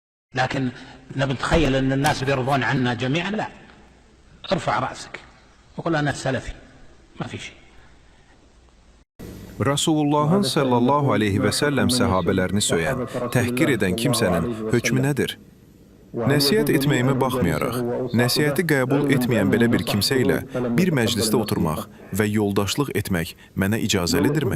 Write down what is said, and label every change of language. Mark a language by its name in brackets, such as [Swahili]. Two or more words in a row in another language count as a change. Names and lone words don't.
[Arabic] لكن نبي نتخيل أن الناس بيرضون عنا جميعا، لا. ارفع رأسك وقل أنا سلفي، ما في شيء. [Azerbaijani] Rasulullahın [Arabic] صلى الله عليه وسلم [Azerbaijani] səhabələrini söyən, təhqir edən kimsənin hökmü nədir? Nəsihət etməyimə baxmayaraq, nəsihəti qəbul etməyən belə bir kimsə ilə bir məclisdə oturmaq və yoldaşlıq etmək mənə icazəlidirmi?